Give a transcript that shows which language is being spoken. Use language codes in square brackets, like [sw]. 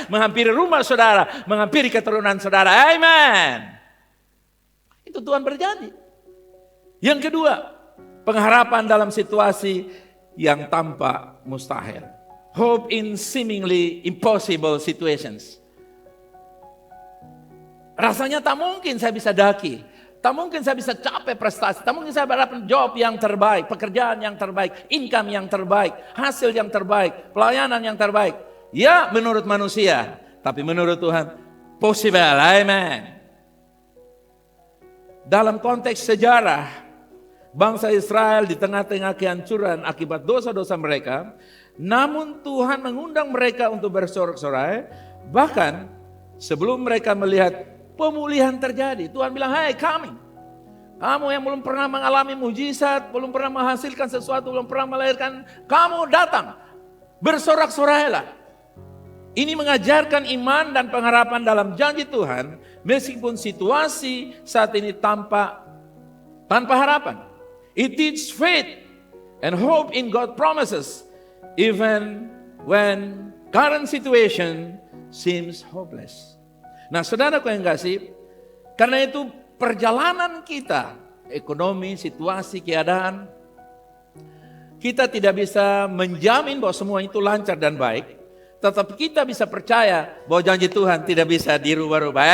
[id] Menghampiri rumah saudara. Menghampiri keturunan saudara. Amen. Itu Tuhan berjanji. Yang kedua, pengharapan dalam situasi yang tampak mustahil. [en] Hope in seemingly impossible situations. [id] Rasanya tak mungkin saya bisa daki. Tak mungkin saya bisa capai prestasi. Tak mungkin saya dapat job yang terbaik, pekerjaan yang terbaik, income yang terbaik, hasil yang terbaik, pelayanan yang terbaik. Ya, menurut manusia, tapi menurut Tuhan possible. Amen. Dalam konteks sejarah, bangsa Israel di tengah-tengah kehancuran akibat dosa-dosa mereka, namun Tuhan mengundang mereka untuk bersorak-sorai. Bahkan sebelum mereka melihat pemulihan terjadi, Tuhan bilang, hai kamu yang belum pernah mengalami mujizat, belum pernah menghasilkan sesuatu, belum pernah melahirkan, kamu datang, bersorak-sorailah. Ini mengajarkan iman dan pengharapan dalam janji Tuhan Meskipun situasi saat ini tanpa harapan. [en] It teaches faith and hope in God promises even when current situation seems hopeless. [id] Nah, saudaraku yang kasih, karena itu perjalanan kita, ekonomi, situasi, keadaan, kita tidak bisa menjamin bahwa semua itu lancar dan baik. Tetapi kita bisa percaya bahwa janji Tuhan tidak bisa dirubah-rubah.